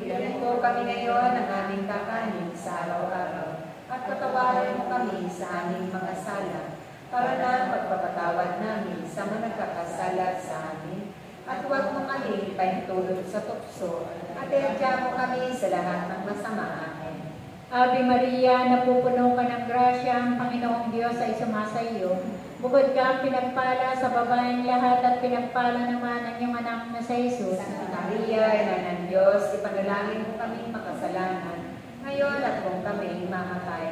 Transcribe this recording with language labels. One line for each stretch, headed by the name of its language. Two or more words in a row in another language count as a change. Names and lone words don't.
Filipino: Bigyan po kami ngayon ng aming kakanin sa araw-araw. At patawarin mo kami sa aming mga sala, para na ang pagpapatawad namin sa mga nagkakasala sa amin. At huwag mo kami ipahintulot sa tukso, at iadya mo kami sa lahat ng masama. Amen.
Latin: Ave Maria,
Filipino: napupuno ka ng grasya, ang Panginoong Diyos ay sumasa iyo. Bukod kang pinagpala sa babaeng lahat at pinagpala naman ang iyong anak na si Jesus. Santa Maria, Ina ng Diyos, ipanalangin mo kami makasalanan, ngayon at kung kami mamatay.